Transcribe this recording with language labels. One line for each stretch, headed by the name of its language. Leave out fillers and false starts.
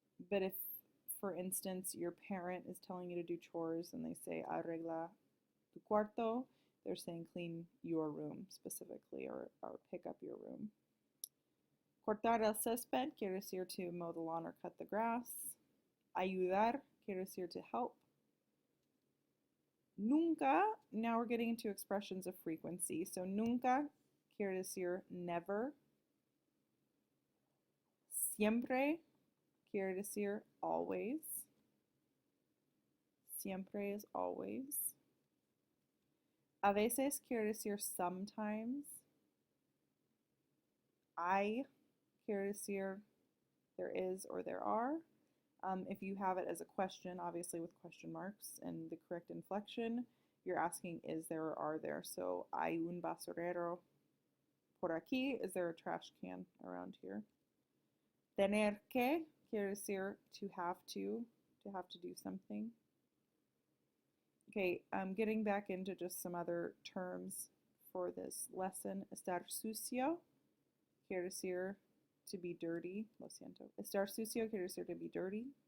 English: But if, for instance, your parent is telling you to do chores and they say
Spanish: arregla tu cuarto,
English: they're saying clean your room specifically or pick up your room.
Spanish: Cortar el césped quiere decir
English: to mow the lawn or cut the grass.
Spanish: Ayudar quiere decir
English: to help. Nunca, now we're getting into expressions of frequency.
Spanish: So nunca quiere decir never. Siempre quiere decir always. Siempre
English: is always.
Spanish: A veces quiere decir sometimes. Hay quiere decir
English: there is or there are. If you have it as a question, obviously with question marks and the correct inflection, you're asking is there or are there.
Spanish: So, hay un basurero por aquí.
English: Is there a trash can around here?
Spanish: Tener que quiere decir
English: to have to do something. Okay, getting back into just some other terms for this lesson.
Spanish: Estar sucio quiere decir
English: to be dirty.
Spanish: Lo siento. Estar sucio quiere decir
English: to be dirty.